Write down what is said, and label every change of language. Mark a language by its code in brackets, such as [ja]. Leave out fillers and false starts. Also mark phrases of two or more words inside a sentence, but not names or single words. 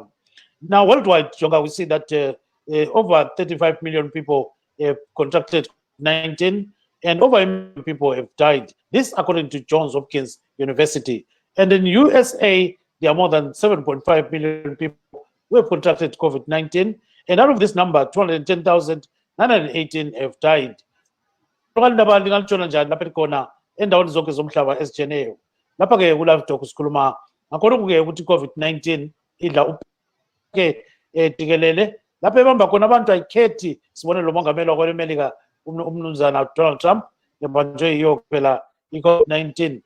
[en] Now, worldwide, Jonga, we see that over 35 million people have contracted COVID-19 and over 1 million people have died. This according to Johns Hopkins University. And in USA, there are more than 7.5 million people who have contracted COVID-19. And out of this number, 210,918 have died. [nd] Endaweni zonke zomhlaba ezijeneyo lapha ke kuLivetalk sikhuluma ngakho ke ukuthi COVID-19 idla ke tikelele lapha ebamba khona abantu ayikhethi. Sibone lo mongameli wakweMelika umnumzana Donald Trump ebanjwe yiyo phela i-COVID-19.